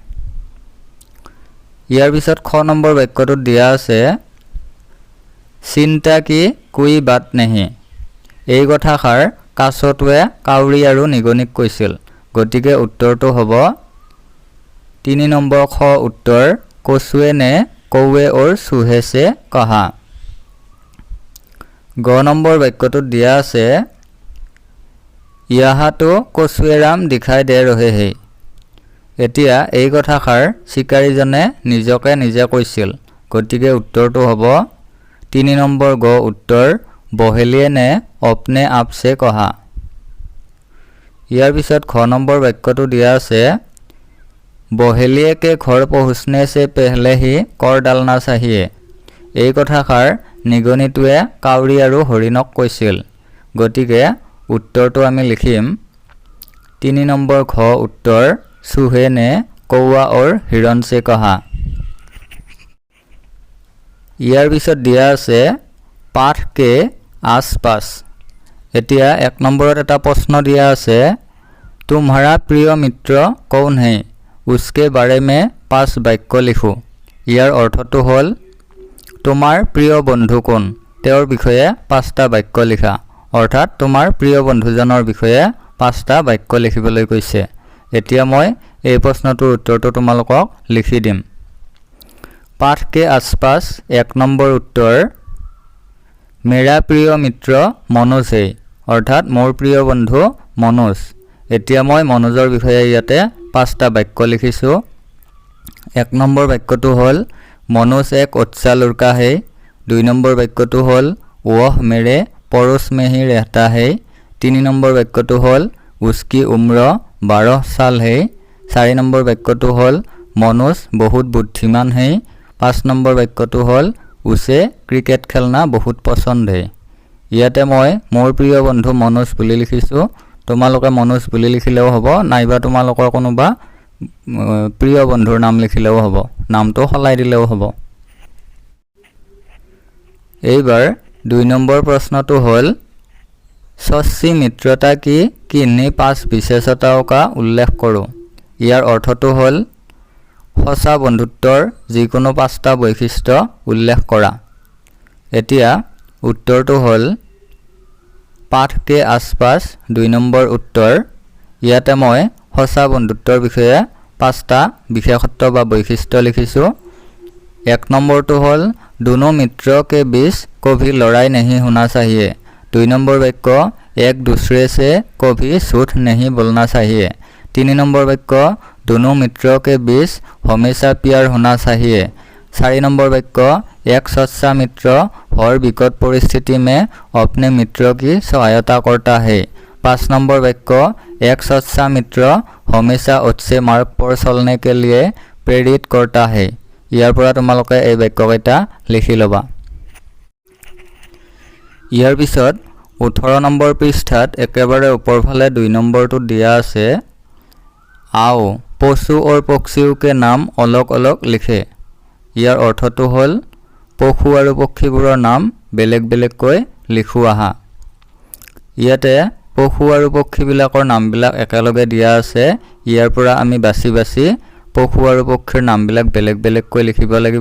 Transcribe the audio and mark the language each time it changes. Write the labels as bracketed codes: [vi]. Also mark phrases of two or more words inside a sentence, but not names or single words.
[as] ইয়াৰ পিছত খ নম্বৰ বাক্যটোত দিয়া আছে [hi] चिंता की कोई बात नहीं। [as] এই কথাষাৰ কাছটোৱে কাউৰী আৰু নিগনিক কৈছিল, গতিকে উত্তৰটো হ'ব 3 নম্বৰ খ উত্তৰ [hi] कछुए ने कौवे और चूहे से कहा। [as] গ নম্বৰ বাক্যটোত দিয়া আছে [hi] यहाँ तो कछुएराम दिखाई दे रहे हैं। [as] এতিয়া এই কথাষাৰ শিকাৰীজনে নিজকে নিজে কৈছিল, গতিকে উত্তৰটো হ'ব 3 নম্বৰ গ উত্তৰ [hi] बहेलिए ने अपने आप से कहा। [as] ইয়াৰ পিছত খ নম্বৰ বাক্যটো দিয়া আছে [hi] बहेलिए के घर पहुँचने से पहले ही कर डालना चाहिए। [as] এই কথাষাৰ নিগনিটোৱে কাউৰী আৰু হৰিণক কৈছিল। গতিকে উত্তৰটো আমি লিখিম 3 নম্বৰ ঘ [hi] उत्तर चूहे ने कौवा और हिरण से कहा। [as] ইয়াৰ পিছত দিয়া আছে [hi] पाठ के आसपास। [as] এতিয়া 1 নম্বৰত এটা প্ৰশ্ন দিয়া আছে [hi] तुम्हारा प्रिय मित्र कौन है, उसके बारे में 5 वाक्य लिखो। [as] ইয়াৰ অৰ্থটো হ'ল তোমাৰ প্ৰিয় বন্ধু কোন, তেওঁৰ বিষয়ে 5টা বাক্য লিখা। অৰ্থাৎ তোমাৰ প্ৰিয় বন্ধুজনৰ বিষয়ে 5টা বাক্য লিখিবলৈ কৈছে। এতিয়া মই এই প্ৰশ্নটোৰ উত্তৰটো তোমালোকক লিখি দিম। [hi] पाठ के आसपास 1 নম্বৰ उत्तर मेरा प्रिय मित्र मनोज है। [as] অৰ্থাৎ মোৰ প্ৰিয় বন্ধু মনোজ। এতিয়া মই মনোজৰ বিষয়ে ইয়াতে 5টা বাক্য লিখিছোঁ। 1 নম্বৰ বাক্যটো হ'ল [hi] मनोज एक अच्छा लड़का है। [as] 2 নম্বৰ বাক্যটো হ'ল [hi] वह मेरे पड़ोस में ही रहता है। [as] 3 নম্বৰ বাক্যটো হ'ল [hi] उसकी उम्र 12 साल है। [as] 4 নম্বৰ বাক্যটো হ'ল [hi] मनोज बहुत बुद्धिमान है। [as] 5 নম্বৰ বাক্যটো হ'ল [hi] उसे क्रिकेट खेलना बहुत पसंद है। [as] ইয়াতে মই মোৰ প্ৰিয় বন্ধু মনোজ বুলি লিখিছোঁ। তোমালোকে মনোজ বুলি লিখিলেও হ'ব, নাইবা তোমালোকৰ কোনোবা প্ৰিয় বন্ধুৰ নাম লিখিলেও হ'ব, নামটো সলাই দিলেও হ'ব। এইবাৰ 2 নম্বৰ প্ৰশ্নটো হ'ল [hi] सच्ची मित्रता की किन्हीं 5 विशेषताओं का उल्लेख करो। [as] ইয়াৰ অৰ্থটো হ'ল সঁচা বন্ধুত্বৰ যিকোনো 5টা বৈশিষ্ট্য উল্লেখ কৰা। এতিয়া উত্তৰটো হ'ল [hi] पाठ के आसपास 2 নম্বৰ उत्तर। [as] ইয়াতে মই সঁচা বন্ধুত্বৰ বিষয়ে 5টা বিশেষত্ব বা বৈশিষ্ট্য লিখিছোঁ। 1 নম্বৰটো হ'ল [hi] दोनों मित्रों के बीच कभी लड़ाई नहीं होना चाहिए। [as] 2 নম্বৰ বাক্য [hi] एक दूसरे से कभी झूठ नहीं बोलना चाहिए। [as] 3 নম্বৰ বাক্য [hi] दोनों मित्रों के बीच हमेशा प्यार होना चाहिए। [as] 4 নম্বৰ বাক্য [hi] एक सच्चा मित्र हर विकट परिस्थिति में अपने मित्र की सहायता करता है। [as] 5 নম্বৰ বাক্য [hi] एक सच्चा मित्र हमेशा अच्छे मार्ग पर चलने के लिए प्रेरित करता है। [as] ইয়াৰ পৰা তোমালোকে এই বাক্যকেইটা লিখি ল'বা। ইয়াৰ পিছত 18 নম্বৰ পৃষ্ঠাত একেবাৰে ওপৰফালে 2 নম্বৰটো দিয়া আছে [hi] आओ पशु और पक्षियों के नाम अलग अलग लिखे। [as] ইয়াৰ অৰ্থটো হ'ল পশু আৰু পক্ষীবোৰৰ নাম বেলেগ বেলেগকৈ লিখো আহা। ইয়াতে পশু আৰু পক্ষীবিলাকৰ নামবিলাক একেলগে দিয়া আছে। ইয়াৰ পৰা আমি বাছি বাছি পশু আৰু পক্ষীৰ নামবিলাক বেলেগ বেলেগকৈ লিখিব লাগিব।